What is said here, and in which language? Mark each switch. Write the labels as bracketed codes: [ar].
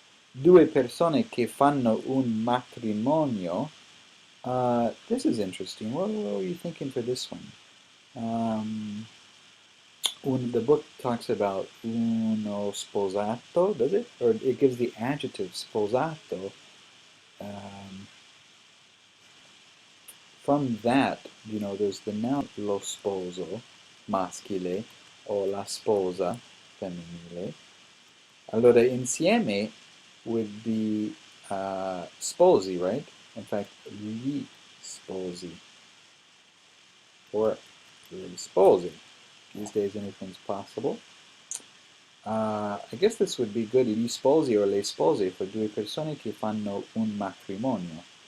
[it] Due persone che fanno un matrimonio. [en] This is interesting. What were you thinking for this one? When the book talks about [it] uno sposato, [en] does it? Or it gives the adjective sposato. From that, there's the noun [it] lo sposo, maschile, o la sposa, femminile. [en] Allora, insieme would be sposi, right? In fact, [it] gli sposi, [en] or gli sposi. These days, anything's possible. I guess this would be good, [it] gli sposi or le spose, [en] for [it] due persone che fanno un matrimonio.